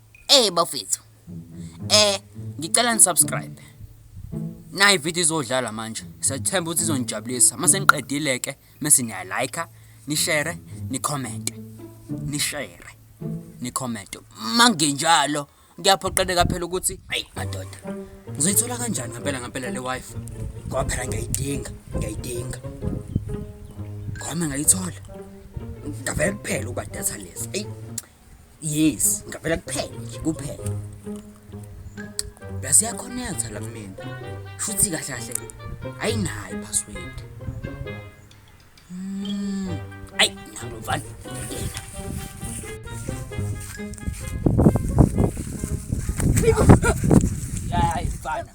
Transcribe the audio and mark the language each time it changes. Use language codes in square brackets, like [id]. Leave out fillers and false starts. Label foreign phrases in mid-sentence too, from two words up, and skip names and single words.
[zu] Bafethu. Ngicela nisubscribe. Nayi video izodlala manje. Siyathemba ukuthi izonijabulisa. Mase niqedile ke, mase niya like, ni share, ni comment. Ni share, ni comment. Mangenjalo, ngiyaphoqeleka phela ukuthi, hey madoda. Ngizoyithola kanjani ngempela le Wi-Fi? Ngoba phela ngiyayidinga. Ngome ngayithola. Ngavela kuphela ukuba [en] data less. [zu] Yes, ngavela kuphela. Bese yakonnecta la kumina. Futhi kahle ayinayo password. Nalo vale. Ya ifana.